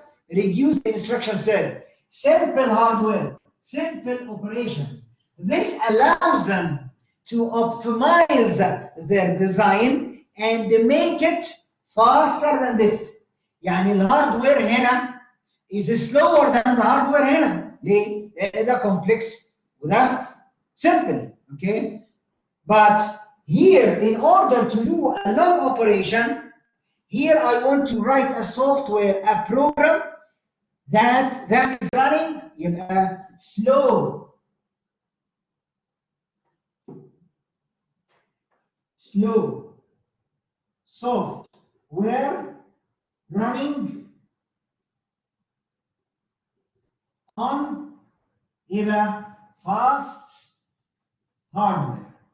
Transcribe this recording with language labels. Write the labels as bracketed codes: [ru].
[en] Reduce the instruction set, simple hardware, simple operations. This allows them to optimize their design and make it faster than this. [ar] يعني الهاردوير هنا [en] is slower than the hardware [ar] هنا. ليه؟ لأن ده complex وده simple. [en] Okay? But here, in order to do a log operation, here I want to write a software, a program that is running [ar] يبقى [en] slow, software running on يبقى fast hardware.